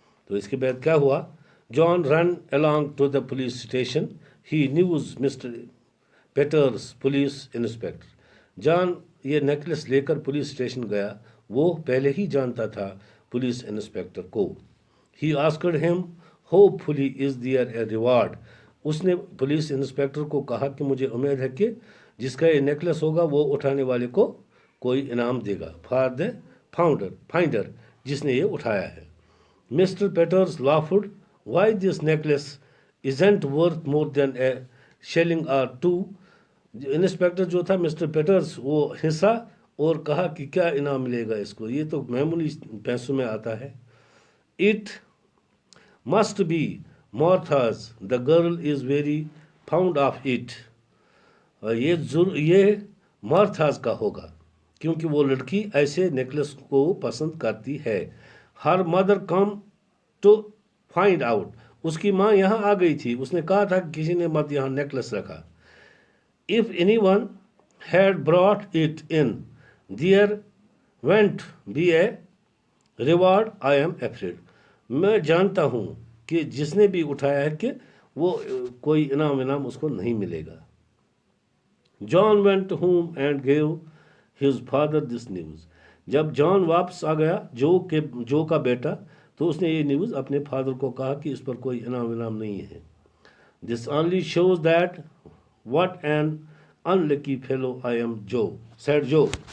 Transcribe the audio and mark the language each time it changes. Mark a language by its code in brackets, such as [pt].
[ur] تو اس کے بعد کیا ہوا؟ جان [en] Run along to the police station. He news Mr. Peters, police inspector. [ur] جان یہ نیکلس لے کر پولیس اسٹیشن گیا. وہ پہلے ہی جانتا تھا پولیس انسپیکٹر کو. [en] He asked him, hopefully is there a reward. [ur] اس نے پولیس انسپیکٹر کو کہا کہ مجھے امید ہے کہ جس کا یہ نیکلس ہوگا وہ اٹھانے والے کو کوئی انعام دے گا. [en] for the finder, [ur] جس نے یہ اٹھایا ہے. [en] Mister Peters laughed. Why this necklace isn't worth more than a shilling or two. [ur] Inspector جو تھا مسٹر پیٹرز وہ ہنسا اور کہا کہ کیا انعام ملے گا اس کو, یہ تو معمولی پیسوں میں آتا ہے. [en] It must be Martha's. The girl is very fond of it. [ur] یہ مارتھاز کا ہوگا کیونکہ وہ لڑکی ایسے نیکلس کو پسند کرتی ہے. [en] Her mother come to find out. [ur] اس کی ماں یہاں آ گئی تھی, اس نے کہا تھا کہ کسی نے مت یہاں نیکلس رکھا. [en] If anyone had brought it in, there won't be a reward, I am afraid. [ur] میں جانتا ہوں کہ جس نے بھی اٹھایا ہے کہ وہ کوئی انعام اس کو نہیں ملے گا. [en] John went home and gave his father this news. [ur] جب جان واپس آ گیا, جو کا بیٹا, تو اس نے یہ نیوز اپنے فادر کو کہا کہ اس پر کوئی انعام نہیں ہے. [en] This only shows that what an unlucky fellow I am, Joe, said Joe.